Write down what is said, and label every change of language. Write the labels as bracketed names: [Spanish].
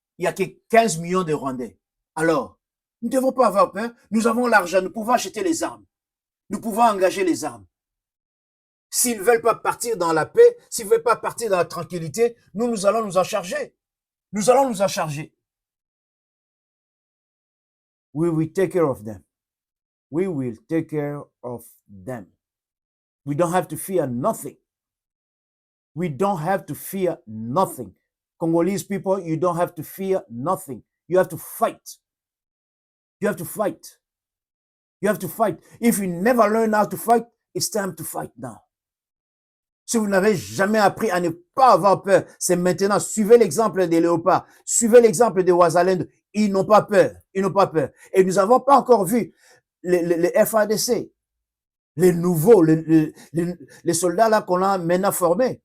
[French] Il n'y a que 15 millions de Rwandais. Alors, nous ne devons pas avoir peur. Nous avons l'argent, nous pouvons acheter les armes. Nous pouvons engager les armes. S'ils ne veulent pas partir dans la paix, s'ils ne veulent pas partir dans la tranquillité, nous allons nous en charger. Nous allons nous en charger. [English] We will take care of them. We will take care of them. We don't have to fear nothing. We don't have to fear nothing. Congolese people, you don't have to fear nothing. You have to fight. You have to fight. You have to fight. If you never learn how to fight, it's time to fight now. [French] Si vous n'avez jamais appris à ne pas avoir peur, c'est maintenant. Suivez l'exemple des léopards. Suivez l'exemple des Wazalendes. Ils n'ont pas peur. Ils n'ont pas peur. Et nous n'avons pas encore vu les FADC, les nouveaux, les soldats là qu'on a maintenant formés.